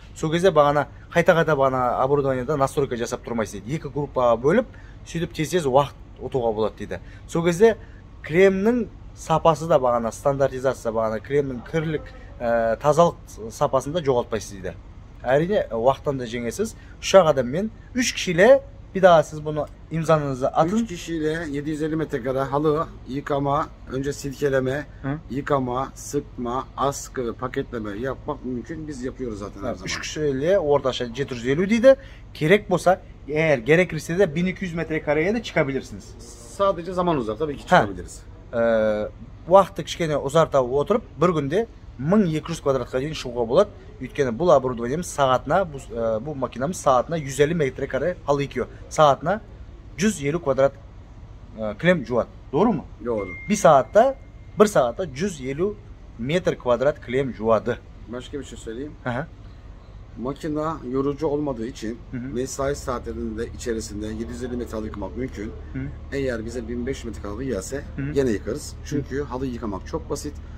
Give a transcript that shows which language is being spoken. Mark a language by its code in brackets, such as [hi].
[kk] Сол кезде бағана қайта-қайта бағана оборудованияда настройка жасап тұрмайсыз дейді. Екі группаға бөліп, сөйтіп тез уақыт ұтуға болады дейді. Сол кезде кремнің сапасы да бағана стандартизация, бағана кремнің кірлік тазалық сапасында жоғалтпайсыз дейді. Әрине уақыттан да жеңесіз. 3 адаммен [tr] 3 kişiyle bir daha siz bunu imzanızı atın. 3 kişiyle 750 metrekare halı yıkama, önce silkeleme, yıkama, sıkma, askı, paketleme yapmak mümkün. Biz yapıyoruz zaten her zaman. 3 kişiyle ortaşa 750 deydi. [kk] Gerek bolsa, [tr] eğer gerekirse de 1200 metrekareye de çıkabilirsiniz. Sadece zaman uzar tabii ki çıkabiliriz. [kk] Уақытты кішкене ұзарта отырып, бір күнде 1200 квадратқа дейін шығуға болады. Өйткені бұл оборудованиеміз сағатына, бұл макинамыз сағатына 150 метрекаре [tr] halı yıkıyor. [kk] Сағатына 150 квадрат кілем жуады. [tr] Doğru mu? Doğru. Bir saatte [kk] 150 metr kvadrat kілем жуады. [tr] Başka bir şey söyleyeyim. Aha. Makina yorucu olmadığı için mesai saatlerinde içerisinde 750 metre halı yıkamak mümkün. Eğer bize 1500 metre halı gelse yine yıkarız. Çünkü halı yıkamak çok basit.